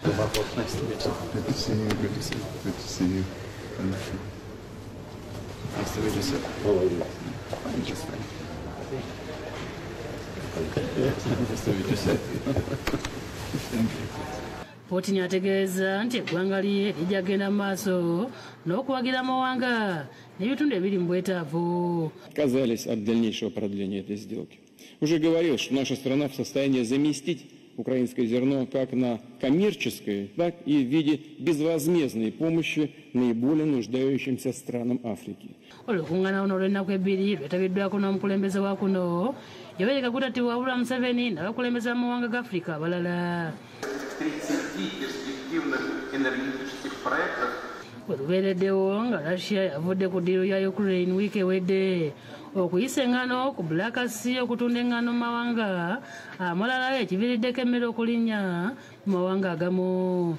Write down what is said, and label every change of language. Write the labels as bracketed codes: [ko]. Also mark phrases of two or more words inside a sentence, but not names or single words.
[lg] Putin ategeeza nti eggwanga lye lijja kugenda mu maaso n'okuwagira amawanga n'ebitundu ebiri mu bwetaavu. [ru] Отказались от дальнейшего продления этой сделки. Уже говорил, что наша страна в состоянии заместить украинское зерно как на коммерческой, так и в виде безвозмездной помощи наиболее нуждающимся странам Африки. [lg] Olukungaana luno olw'ennaku ebbiri lwetabiddwako n'omukulembeze wa kuno Yoweri Kaguta Tiwabula Museveni n'abakulembeze b'amawanga ga Africa abalala. Werubeereddewo nga Russia yavudde ku ddiiro ya Ukraine wiiki ewedde okuyisa engano ku Black Sea okutunda engano mu mawanga amalala ekiviiriddeko emmere okulinnya mu mawanga agamu.